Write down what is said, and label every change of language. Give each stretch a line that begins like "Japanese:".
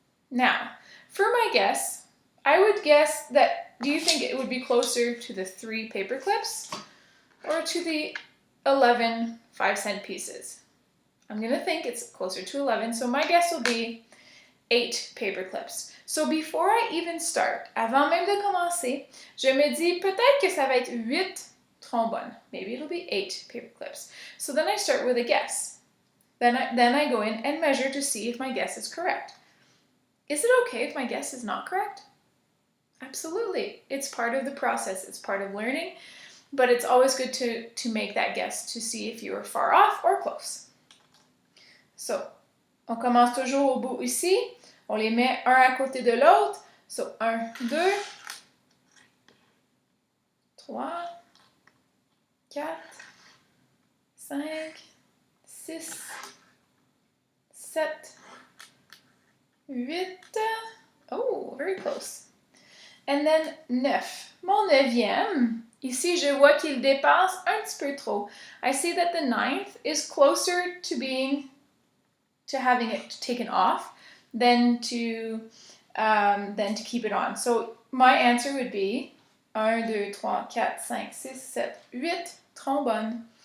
English: Now, for my guess, I would guess that, do you think it would be closer to the 3 paper clips or to the 11 5-cent pieces? I'm going to think it's closer to 11, so my guess will be 8 paper clips. So before I even start,
French: avant même de commencer, je me dis peut-être que ça va être 8 trombones.
English: Maybe it'll be 8 paper clips. So then I start with a guess. Then I go in and measure to see if my guess is correct. Is it okay if my guess is not correct? Absolutely. It's part of the process. It's part of learning, but it's always good to make that guess to see if you are far off or close.
French: So, on commence toujours au bout ici. On les met un à côté de l'autre.
English: So, 1, 2, 3, 4, 5, 6, 7, 8. Oh, very close. And then 9.
French: Mon 9e, ici je vois qu'il dépasse un petit peu trop.
English: I see that the 9th is closer to having it taken off than to keep it on. So my answer would be 1, 2, 3, 4, 5, 6, 7, 8 trombones.